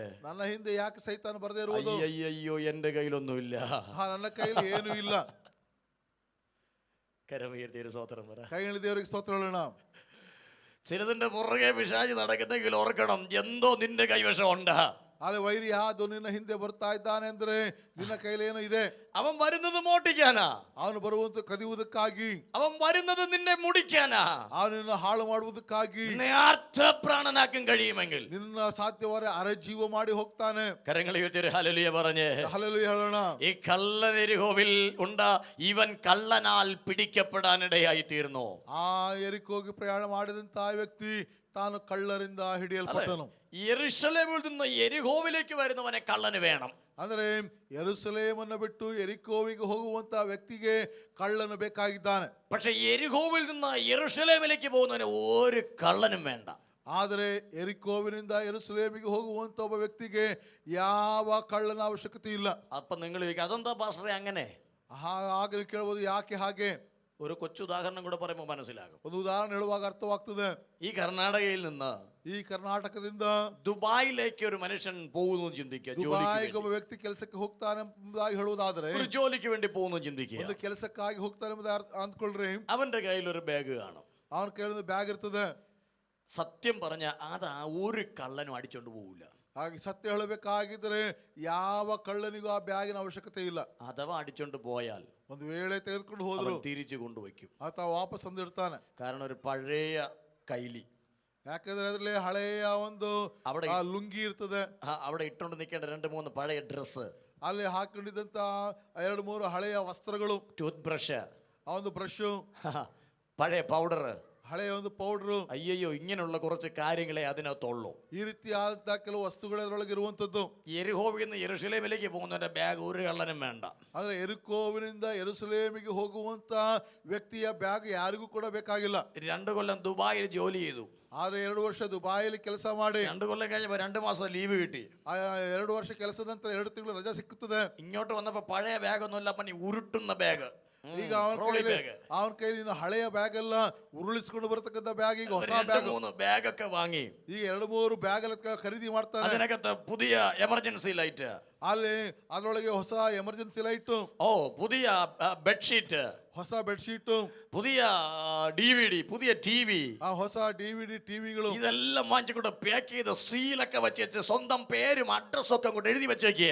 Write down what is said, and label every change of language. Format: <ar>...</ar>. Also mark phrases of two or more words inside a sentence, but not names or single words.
<kn>ನನ್ನ ಹಿಂದೆ ಯಾಕೆ ಸೈತಾನ ಬರದೇ ಇರುವುದು?</kn> <ml>അയ്യോ, എന്റെ കയ്യിലൊന്നുമില്ല.</ml> <kn>ನನ್ನ ಕೈಯಲ್ಲಿ ಏನೂ ಇಲ್ಲ.</kn> <ml>കരമുയർത്തിയൊരു സ്തോത്രം പറ.</ml> <kn>ಕೈಯಲ್ಲಿ ದೇವರಿಗೆ ಸ್ತೋತ್ರ ಹೇಳೋಣ.</kn> <ml>ചിലതിന്റെ പുറകെ പിശാച് നടക്കുന്നെങ്കിൽ ഓർക്കണം, എന്തോ നിന്റെ കൈവശം ഉണ്ട്.</ml> <kn>ಆದರೆ ವೈರಿ ಅದು ನಿನ್ನ ಹಿಂದೆ ಬರ್ತಾ ಇದ್ದಾನೆ ಅಂದ್ರೆ ನಿನ್ನ ಕೈಲಿ ಏನೋ ಇದೆ.</kn> <ml>അവൻ വരുന്നത് മോട്ടിക്കാനാ.</ml> <kn>ಅವನು ಬರುವಂತ ಕದಿಯುವುದಕ್ಕಾಗಿ.</kn> <ml>അവൻ വരുന്നത് നിന്നെ മുടിക്കാനാ.</ml> <kn>ಅವನನ್ನು ಹಾಳು ಮಾಡುವುದಕ್ಕಾಗಿ.</kn> <ml>നിന്നെ അർത്ഥപ്രാണനാക്കാൻ കഴിയുമെങ്കിൽ</ml> <kn>ನಿನ್ನ ಸಾಧ್ಯವಾದ ಅರೆಜೀವ ಮಾಡಿ ಹೋಗ್ತಾನೆ.</kn> <ml>കരങ്ങളെ ഉയർത്തി ഹല്ലേലൂയ പറഞ്ഞേ.</ml> <kn>ഹല്ലേലൂയ ಹೇಳೋಣ.</kn> <ml>ഈ കള്ളനെരിഹോവിൽ ഉണ്ട്, ഇവൻ കള്ളനാൽ പിടിക്കപ്പെടാനിടയായി തീർന്നു.</ml> <kn>ಆ ಎರಿಕೋಗಿ ಪ್ರಯಾಣ ಮಾಡಿದಂತ ವ್ಯಕ್ತಿ ತಾನು ಕಳ್ಳರಿಂದ ಹಿಡಿಯಲ್ಪಟ್ಟನು.</kn> <ml>യെരൂശലേമിൽ നിന്ന് യെരിഹോവിലേക്ക് വരുന്നവനെ കള്ളന് വേണം.</ml> <kn>ಅಂದ್ರೆ ಯೆರೂಸಲೇಮನ್ನು ಬಿಟ್ಟು ಎರಿಕೋವಿಗೆ ಹೋಗುವಂತ ವ್ಯಕ್ತಿಗೆ ಕಳ್ಳನು ಬೇಕಾಗಿದ್ದಾನೆ.</kn> <ml>പക്ഷെ യെരിഹോവിൽ നിന്ന് യെരൂശലേമിലേക്ക് പോകുന്നവന് ഒരു കള്ളനും വേണ്ട.</ml> <kn>ಆದರೆ ಎರಿಕೋವಿನಿಂದ ಯೆರೂಸಲೇಮಿಗೆ ಹೋಗುವಂತ ಒಬ್ಬ ವ್ಯಕ್ತಿಗೆ ಯಾವ ಕಳ್ಳನ ಅವಶ್ಯಕತೆ ಇಲ್ಲ.</kn> <ml>അപ്പൊ നിങ്ങൾ അതെന്താ പാസ്റ്ററെ അങ്ങനെ?</ml> <kn>ಆಗ ನೀವು ಕೇಳಬಹುದು, ಯಾಕೆ ಹಾಗೆ?</kn> <ml>ഒരു കൊച്ചു ഉദാഹരണം കൂടെ പറയുമ്പോൾ മനസ്സിലാകും.</ml> <kn>ಒಂದು ಉದಾಹರಣೆ ಹೇಳುವಾಗ ಅರ್ಥವಾಗ್ತದೆ.</kn> <ml>ഈ കർണാടകയിൽ നിന്ന്</ml> <kn>ಈ ಕರ್ನಾಟಕದಿಂದ</kn> <ml>ദുബായിലേക്ക് ഒരു മനുഷ്യൻ പോകുന്നു ചിന്തിക്കുക.</ml> <kn>ದುಬಾಯಿಗೆ ಒಬ್ಬ ವ್ಯಕ್ತಿ ಕೆಲಸಕ್ಕೆ ಹೋಗ್ತಾನೆ ಎಂಬುದಾಗಿ ಹೇಳುವುದಾದ್ರೆ,</kn> <ml>ഒരു ജോലിക്ക് വേണ്ടി പോകുന്നു ചിന്തിക്കുക.</ml> <kn>ಒಂದು ಕೆಲಸಕ್ಕಾಗಿ ಹೋಗ್ತಾನೆ ಎಂಬುದಾಗಿ ಅಂದ್ಕೊಳ್ರಿ.</kn> <ml>അവന്റെ കയ്യിൽ ഒരു ബാഗ് കാണും.</ml> <kn>ಅವನ ಕೈಯಲ್ಲಿ ಬ್ಯಾಗ್ ಇರ್ತದೆ.</kn> <ml>സത്യം പറഞ്ഞ അത് ഒരു കള്ളനും അടിച്ചോണ്ട് പോകില്ല.</ml> <kn>ಹಾಗೆ ಸತ್ಯ ಹೇಳಬೇಕಾಗಿದ್ರೆ ಯಾವ ಕಳ್ಳನಿಗೂ ಆ ಬ್ಯಾಗಿನ ಅವಶ್ಯಕತೆ ಇಲ್ಲ.</kn> <ml>അഥവാ അടിച്ചോണ്ട് പോയാൽ</ml> <kn>ಒಂದು ವೇಳೆ ತೆಗೆದುಕೊಂಡು ಹೋದ್ರು</kn> <ml>തിരിച്ചു കൊണ്ടുവയ്ക്കും.</ml> <kn>ಆತ ವಾಪಸ್ ತಂದಿರ್ತಾನೆ.</kn> <ml>കാരണം ഒരു പഴയ കൈലി,</ml> <kn>ಯಾಕಂದ್ರೆ ಅದರಲ್ಲಿ ಹಳೆಯ ಒಂದು ಲುಂಗಿ ಇರ್ತದೆ.</kn> <ml>അവിടെ ഇട്ടോണ്ട് നിൽക്കേണ്ട 2-3 പഴയ ഡ്രസ്സ്,</ml> <kn>ಅಲ್ಲಿ ಹಾಕೊಂಡಿದ್ದಂತ 2-3 ಹಳೆಯ ವಸ್ತ್ರಗಳು,</kn> <en>tooth brush,</en> <kn>ಆ ಒಂದು ಬ್ರಷ್,</kn> <ml>പഴയ പൗഡർ,</ml> <kn>ಹಳೆಯ ಒಂದು ಪೌಡರ್.</kn> <ml>അയ്യോ, ഇങ്ങനെയുള്ള കുറച്ച് കാര്യങ്ങളെ അതിനകത്തുള്ളൂ.</ml> <kn>ಈ ರೀತಿಯಾದಂತಹ ಕೆಲವು ವಸ್ತುಗಳು ಅದರೊಳಗೆ ಇರುವಂತದ್ದು.</kn> <ml>യെരിഹോവിൽ നിന്ന് യെരൂശലേമിലേക്ക് പോകുന്നവന്റെ ಬ್ಯಾಗ್ ഒരു കള്ളനും വേണ്ട.</ml> <kn>ಆದ್ರೆ ಎರಿಕೋವಿನಿಂದ ಯೆರೂಸಲೇಮಿಗೆ ಹೋಗುವಂತ ವ್ಯಕ್ತಿಯ ಬ್ಯಾಗ್ ಯಾರಿಗೂ ಕೂಡ ಬೇಕಾಗಿಲ್ಲ.</kn> <ml>2 കൊല്ലം ദുബായിൽ ജോലി ചെയ്തു.</ml> <kn>ಆದ್ರೆ 2 ವರ್ಷ ದುಬಾಯಿಲಿ ಕೆಲಸ ಮಾಡಿ</kn> <ml>2 കൊല്ലം കഴിഞ്ഞപ്പോ 2 മാസം ലീവ് കിട്ടി.</ml> <kn>2 ವರ್ಷ ಕೆಲಸದ ನಂತರ 2 ತಿಂಗಳು ರಜಾ ಸಿಕ್ಕುತ್ತದೆ.</kn> <ml>ഇങ്ങോട്ട് വന്നപ്പോ പഴയ ബാഗ് ഒന്നുമില്ല, പണി ഉരുട്ടുന്ന ബാഗ്.</ml> <kn>ಈಗ ಅವನ ಕೈಲಿ ಹಳೆಯ ಬ್ಯಾಗ್ ಎಲ್ಲ ಉರುಳಿಸ್ಕೊಂಡು ಬರ್ತಕ್ಕಂಥ ಬ್ಯಾಗ್ ಈಗ ಹೊಸ</kn> <ml>രണ്ട്</ml> <kn>ಬ್ಯಾಗ್</kn> <ml>മൂന്ന് ബാഗൊക്കെ വാങ്ങി</ml> <kn>ಈಗ 2-3 ಬ್ಯಾಗ್ ಎಲ್ಲ ಖರೀದಿ ಮಾಡ್ತಾನೆ.</kn> <ml>അതിനകത്ത് പുതിയ</ml> <en>emergency light,</en> <kn>ಅಲ್ಲಿ ಅದರೊಳಗೆ ಹೊಸ</kn> <en>emergency light,</en> <ml>ഓ പുതിയ ബെഡ്ഷീറ്റ്,</ml> <kn>ಹೊಸ ಬೆಡ್ಶೀಟ್,</kn> <ml>പുതിയ DVD, പുതിയ TV,</ml> <kn>ಆ ಹೊಸ DVD ಟಿವಿಗಳು</kn> <ml>ഇതെല്ലാം വാങ്ങിച്ചുകൊണ്ട് പാക്ക് ചെയ്ത് സീലൊക്കെ വെച്ച് സ്വന്തം പേരും അഡ്രസ്സും ഒക്കെ അങ്ങോട്ട് എഴുതി വെച്ചേക്കുക.</ml>